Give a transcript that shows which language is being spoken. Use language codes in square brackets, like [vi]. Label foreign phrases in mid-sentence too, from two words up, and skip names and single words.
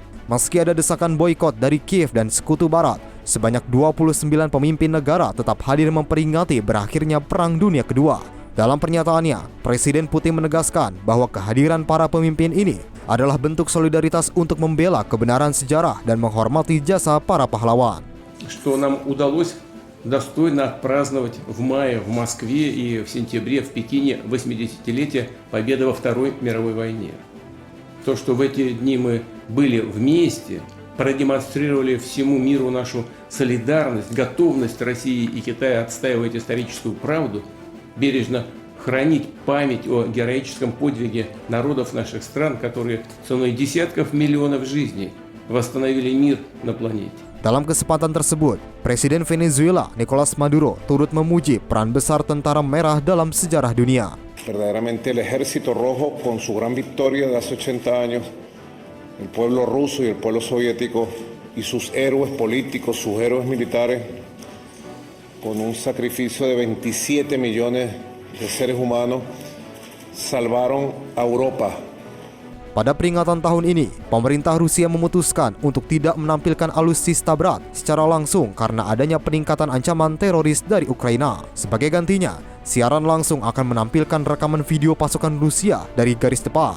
[id] Meski ada desakan boikot dari Kiev dan Sekutu Barat, sebanyak 29 pemimpin negara tetap hadir memperingati berakhirnya Perang Dunia Kedua. Dalam pernyataannya, Presiden Putin menegaskan bahwa kehadiran para pemimpin ini adalah bentuk solidaritas untuk membela kebenaran sejarah dan menghormati jasa para pahlawan. [ru] Что нам удалось достойно отпраздновать в мае в Москве и в сентябре в Пекине 80-летие победы во Второй мировой войне. То, что в эти дни мы были вместе, продемонстрировали всему миру нашу солидарность, готовность России и Китая отстаивать историческую правду, бережно хранить память о героическом подвиге народов наших стран, которые ценой десятков миллионов жизней восстановили мир на планете. [id] Dalam kesempatan tersebut, Presiden Venezuela Nicolas Maduro turut memuji peran besar Tentara Merah dalam sejarah dunia. [es] Verdaderamente el Ejército Rojo, con su gran victoria de hace 80 años, el pueblo ruso y el pueblo soviético y sus héroes políticos, sus héroes militares, con un sacrificio de 27 millones de seres humanos, salvaron a Europa. [id] Pada peringatan tahun ini, pemerintah Rusia memutuskan untuk tidak menampilkan alutsista berat secara langsung karena adanya peningkatan ancaman teroris dari Ukraina. Sebagai gantinya, siaran langsung akan menampilkan rekaman video pasukan Rusia dari garis depan.